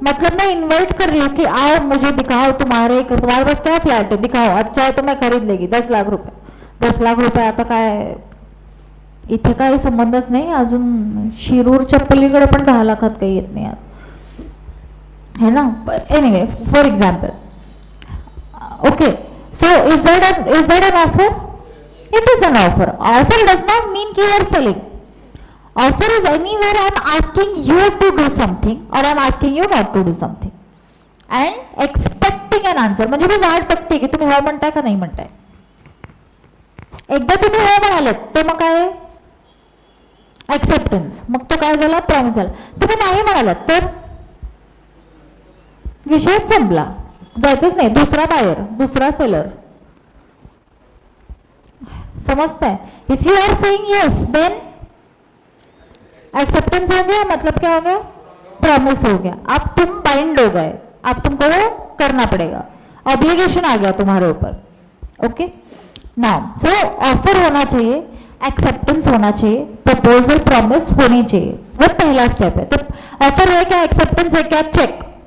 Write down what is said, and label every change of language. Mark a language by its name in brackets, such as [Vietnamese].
[Hindi] मतलब मैं इन्वाइट कर रही हूँ कि आओ मुझे दिखाओ, तुम्हारे पास क्या फ्लॅट है, दिखाओ, अच्छा है तो मैं खरीद लेगी. 10 लाख रुपये. [Marathi] 10 लाख रुपये आता काय, इथे काही संबंधच नाही. अजून शिरूरच्या पलीकडे पण 10 लाखात काही येत नाही, है ना. [English] Anyway, for example. Okay. So is that an offer? It is an offer. Offer does not mean कि you are selling. Offer is anywhere I am asking you to do something और I am asking you not to do something and expecting an answer. [Marathi] म्हणजे मी वाट बघते की तुम्ही हो म्हणताय का नाही म्हणताय. एकदा तुम्ही हो म्हणालेत तर मग काय ऍक्सेप्टन्स, मग तो काय झाला, प्रॉमिस झाला. तुम्ही नाही म्हणालात तर विषयच संपला, जायचंच नाही. दुसरा बायर, दुसरा सेलर, [Hindi] समझता है? [English] if you are saying yes then [Hindi] acceptance हो गया, मतलब क्या हो गया? प्रॉमिस हो गया। अब तुम बाइंड हो गए, अब तुमको वो करना पड़ेगा, ऑब्लिगेशन आ गया तुम्हारे ऊपर। ओके, नाउ सो ऑफर होना चाहिए, एक्सेप्टेंस होना चाहिए, प्रपोजल प्रॉमिस होनी चाहिए, वो पहला स्टेप है। तो ऑफर है क्या, एक्सेप्टेंस है क्या, चेक।